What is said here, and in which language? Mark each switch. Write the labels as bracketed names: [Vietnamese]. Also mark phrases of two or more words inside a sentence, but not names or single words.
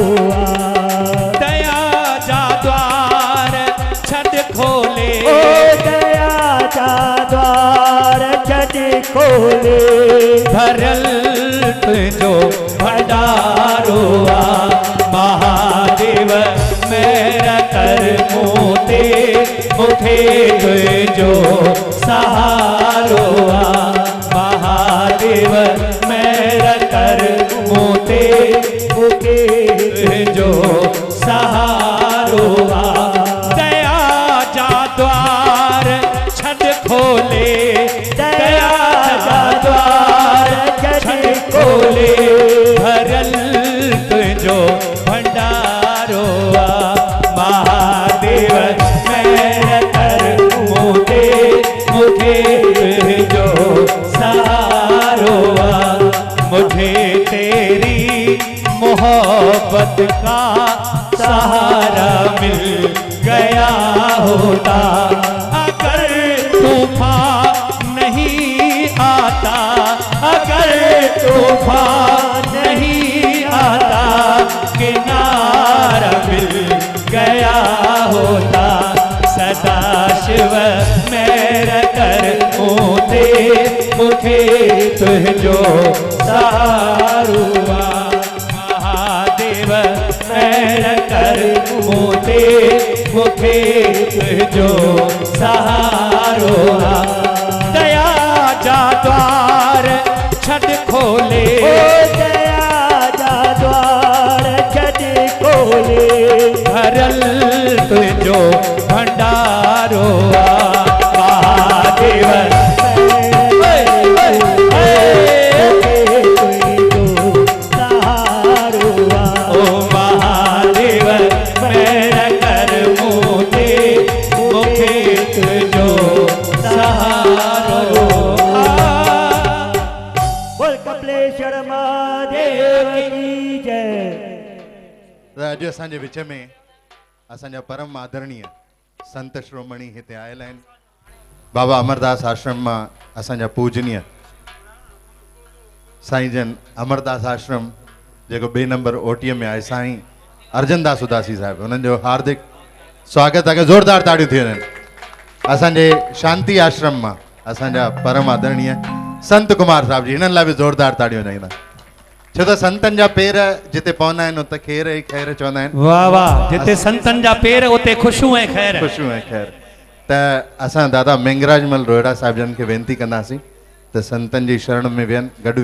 [Sindhi] दया जा द्वार छद खोले ओ दया जा द्वार छद खोले भरल तुझो भंडारो महादेव मेरा कर मोते मुखे तुझो सहारो महादेव मेरा कर मोते मुके तुझो सहारो दया जा द्वार छद खोले दया जा द्वार छद खोले भरल तुझो भंडारो महादेव मेरा कर मोते मुखे तुझो सहारो [Hindi] मुझे तेरी मोहब्बत का सहारा मिल गया होता अगर तूफान नहीं आता अगर तूफान नहीं आता किनारा मिल गया [Sindhi] होता सदा शिव मेरा कर मोते मुखे तुझो सहारुआ महादेव मेरा कर मोते मुखे तुझो सहारुआ दया जा द्वार छद खोले दया जा द्वार छद खोले भरल तुझो भंडारो महादेव ओ महादेव मेरा कर मोते मुखे तुझो सहारो [Hindi] बोल कपिलेश्वर महादेव की जय। [Sindhi] अॼु असांजे विच में असांजा परम आदरणीय संत श्रोमणी हिते आयल आहिनि बाबा अमरदास आश्रम मां असांजा पूजनीय साईं जन अमरदास आश्रम जेको 2 नंबर ओटीअ में आहे साईं अर्जनदास उदासी साहिब उन्हनि जो हार्दिक स्वागत आहे ज़ोरदार ताड़ियूं थी वञनि। असांजे शांति आश्रम मां असांजा परम आदरणीय संत कुमार साहिब जी हिननि लाइ बि ज़ोरदार ताड़ियूं वॼाईंदा छो त संतनि जा पेर जिते पवंदा आहिनि उते खेर ई खैर चवंदा आहिनि वाह वाह जिते संतन जा पेर उते खुशू ऐं खैर खुशियूं ऐं खैर त असां दादा मेंगराजमल रोहिड़ा साहिब जन खे वेनिती कंदासीं त संतनि जी शरण में वियनि गॾु